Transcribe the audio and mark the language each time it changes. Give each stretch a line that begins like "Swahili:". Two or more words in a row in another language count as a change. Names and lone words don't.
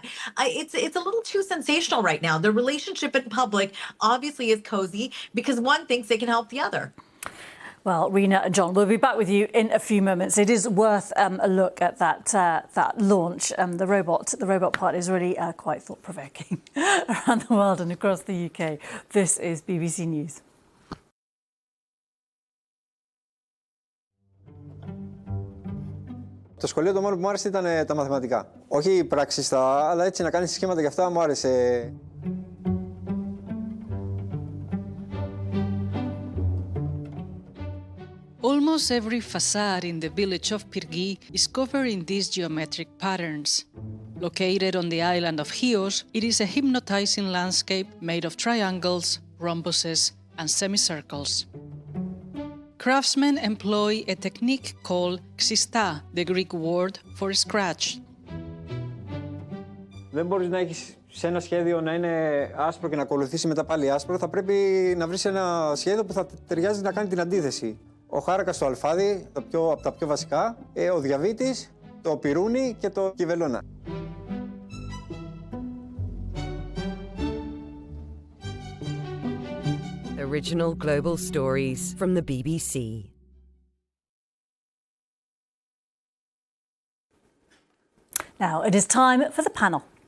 English: It's a little too sensational right now. The relationship in public obviously is cozy because one thinks they can help the other. Well, Rina and John, we'll be back with you in a few moments. It is worth a look at that launch. The robot part is really quite thought-provoking around the world and across the UK. This is BBC News.
Greek: Το σχολείο το μόνο που μου άρεσε ήταν τα μαθηματικά. Όχι πράξεις, αλλά έτσι να κάνεις σχήματα και αυτά μου άρεσε.
English: Almost every facade in the village of Pyrgi is covered in these geometric patterns. Located on the island of Chios, it is a hypnotizing landscape made of triangles, rhombuses, and semicircles. Craftsmen employ a technique called xista, the Greek word for scratch.
Greek: Δεν μπορείς να έχεις σε ένα σχέδιο να είναι άσπρο και να ακολουθήσει μετά πάλι άσπρο, θα πρέπει να βρεις ένα σχέδιο που θα ταιριάζει να κάνει την αντίθεση. Ο χάρακας στο αλφάδι, από τα πιο βασικά, ο διαβήτης, το πυρούνι και το κυβελώνα.
English: Original global stories from the BBC. Now it is time for the panel.